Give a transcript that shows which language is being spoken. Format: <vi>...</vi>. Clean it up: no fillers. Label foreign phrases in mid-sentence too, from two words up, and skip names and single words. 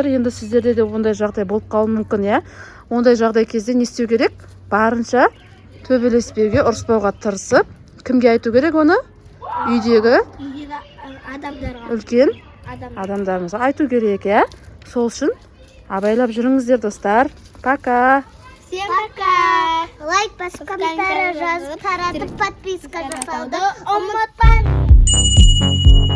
<kk>Енді сіздерде де ондай жағдай болып қалуы мүмкін, иә? Ондай жағдай кезде не істеу керек? Барынша төбелеспеуге, ұрыспауға тырысып, кімге айту керек оны? Үйдегі Адамдарға. үлкен адамдарымызға айту керек, иә? Сол үшін абайлап жүріңіздер, достар.</kk> <ru>Пока. Всем пока.</ru> <kk>Лайк, комментарий жазып, таратып, подписка жасауды ұмытпаңыз.</kk>